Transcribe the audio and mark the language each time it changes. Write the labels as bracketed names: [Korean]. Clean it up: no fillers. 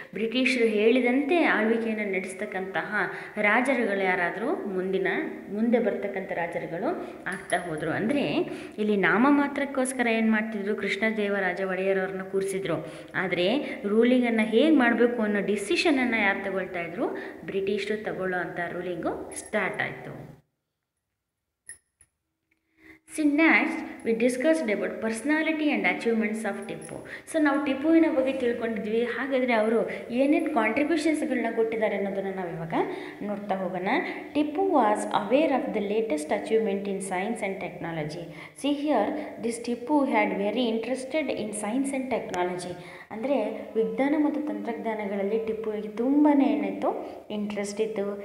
[Kannada] ಬ್ರಿಟಿಷರು ಹೇಳಿದಂತೆ ಆಳ್ವಿಕೆಯನ್ನು ನಡೆಸ್ತಕ್ಕಂತಹ ರಾಜರುಗಳು ಯಾರಾದರೂ ಮುಂದೆ ಬರ್ತಕ್ಕಂಥ ರಾಜರುಗಳು ಆಗ್ತಾ ಹೋದರು. ಅಂದರೆ ಇಲ್ಲಿ ನಾಮ ಮಾತ್ರಕ್ಕೋಸ್ಕರ ಏನು ಮಾಡ್ತಿದ್ರು, ಕೃಷ್ಣದೇವರಾಜ ಒಡೆಯರವ್ರನ್ನ ಕೂರಿಸಿದ್ರು. ಆದರೆ ರೂಲಿಂಗನ್ನು ಹೇಗೆ ಮಾಡಬೇಕು ಅನ್ನೋ ಡಿಸಿಷನನ್ನು ಯಾರು ತಗೊಳ್ತಾ ಇದ್ರು, ಬ್ರಿಟಿಷರು ತಗೊಳ್ಳೋ ಅಂಥ ರೂಲಿಂಗು ಸ್ಟಾರ್ಟ್ ಆಯಿತು. [English] So next we discussed about personality and achievements of Tipu. [Kannada] So ನಾವು ಟಿಪ್ಪುವಿನ ಬಗ್ಗೆ ತಿಳ್ಕೊಂಡಿದ್ವಿ. ಹಾಗಾದರೆ ಅವರು ಏನೇನು ಕಾಂಟ್ರಿಬ್ಯೂಷನ್ಸ್ಗಳನ್ನ ಕೊಟ್ಟಿದ್ದಾರೆ ಅನ್ನೋದನ್ನು ನಾವು ಇವಾಗ ನೋಡ್ತಾ ಹೋಗೋಣ. [English] Tipu was aware of the latest achievement in science and technology. See here this Tipu had very interested in science and technology. [Kannada] ಅಂದರೆ ವಿಜ್ಞಾನ ಮತ್ತು ತಂತ್ರಜ್ಞಾನಗಳಲ್ಲಿ ಟಿಪ್ಪುವಿಗೆ ತುಂಬಾ ಏನಾಯಿತು, ಇಂಟ್ರೆಸ್ಟ್ ಇತ್ತು.